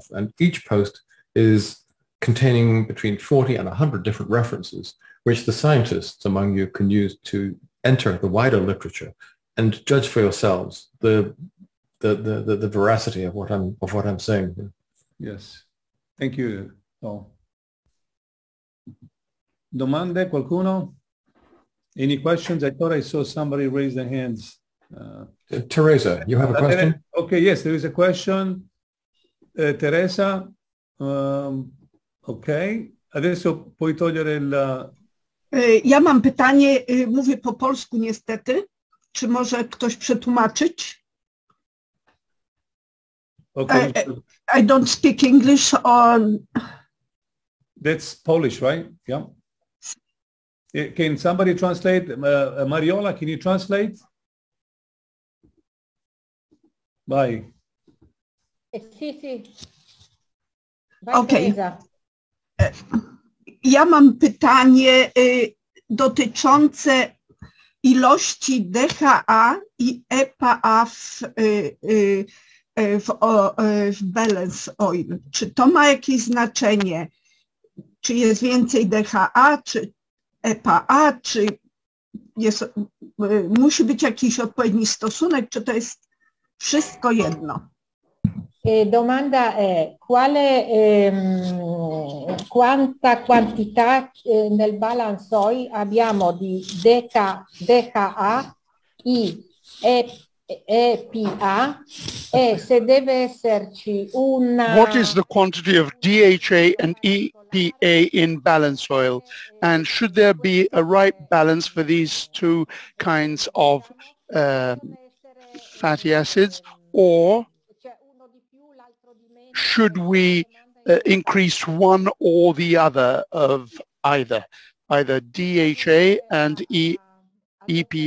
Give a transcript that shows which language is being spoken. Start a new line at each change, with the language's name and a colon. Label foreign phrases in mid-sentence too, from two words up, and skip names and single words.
English: And each post is containing between 40 and 100 different references, which the scientists among you can use to enter the wider literature and judge for yourselves the veracity of what I'm saying here. Yes. Thank you, Paul.
Italian: Domande, qualcuno?
English: Any questions? I thought I saw somebody raise their hands. Teresa, you have a question? Okay, yes, there is a question. Teresa, ok.
Italian: Adesso puoi togliere il...
Polish: Ja mam pytanie, mówię po polsku niestety. Czy może ktoś przetłumaczyć?
English: Okay. I don't speak English or... That's Polish, right? Yeah. Can somebody translate? Mariola, can you translate?
Italian: Vai. Sì. Vai,
English: Okay. Teresa.
Polish: Ja mam pytanie dotyczące ilości DHA i EPA w
English: balance oil.
Polish: Czy to ma jakieś znaczenie? Czy jest więcej DHA, czy EPA, czy musi być jakiś odpowiedni stosunek, czy to jest wszystko jedno?
Italian: Domanda è quanta quantità nel
English: balance oil
Italian: abbiamo di DHA, I, EPA e se deve esserci una...
English: What is the quantity of DHA and EPA in balance oil? And should there be a right balance for these two kinds of fatty acids, or should we increase one or the other of either DHA and EPA?